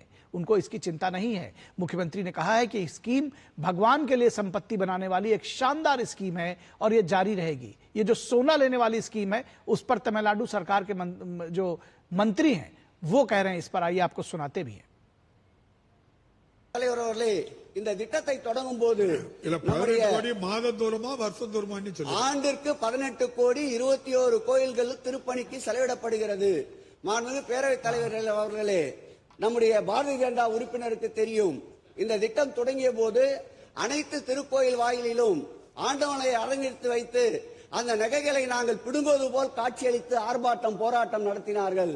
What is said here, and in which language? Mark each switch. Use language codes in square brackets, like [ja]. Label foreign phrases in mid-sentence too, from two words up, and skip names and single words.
[hi] उनको इसकी चिंता नहीं है। मुख्यमंत्री ने कहा है कि स्कीम भगवान के लिए संपत्ति बनाने वाली एक शानदार स्कीम है और यह जारी रहेगी। ये जो सोना लेने वाली स्कीम है उस पर तमिलनाडु सरकार के जो मंत्री हैं वो कह रहे हैं इस पर। आइए आपको सुनाते भी हैं। [ta] இந்த திட்டத்தை தொடங்கும் போது மாதந்தோறுமா வருஷந்தோறுமான்னு சொல்லி ஆண்டிற்கு 18 கோடி 21 கோயில்கள் திருப்பணிக்கு செலவிடப்படுகிறது. மாண்புமிகு பேரவைத் தலைவர் அவர்களே, நம்முடைய பாரதிய ஜனதா உறுப்பினருக்கு தெரியும், இந்த திட்டம் தொடங்கிய போது அனைத்து திருக்கோயில் வாயிலிலும் ஆண்டவனை அரங்கெடுத்து வைத்து அந்த நகைகளை நாங்கள் பிடுங்குவது போல் காட்சியளித்து ஆர்ப்பாட்டம் போராட்டம் நடத்தினார்கள்.